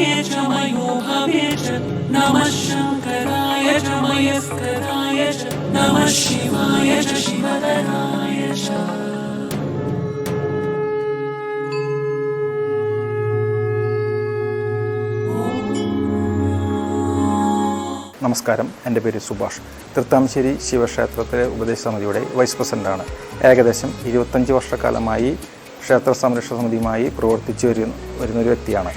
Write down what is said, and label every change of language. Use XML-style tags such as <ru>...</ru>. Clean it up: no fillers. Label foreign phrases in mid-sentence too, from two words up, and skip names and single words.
<sa>च मयोभवे च नमः शङ्कराय च मयस्कराय च नमः शिवाय च शिवतराय च.</sa> <ml>നമസ്കാരം, എൻ്റെ പേര് സുഭാഷ്. തൃത്താമശ്ശേരി ശിവക്ഷേത്രത്തിലെ ഉപദേശ സമിതിയുടെ വൈസ് പ്രസിഡൻ്റാണ്. ഏകദേശം 25 വർഷക്കാലമായി ക്ഷേത്ര സംരക്ഷണ സമിതിയുമായി പ്രവർത്തിച്ചു വരുന്നൊരു വ്യക്തിയാണ്.</ml>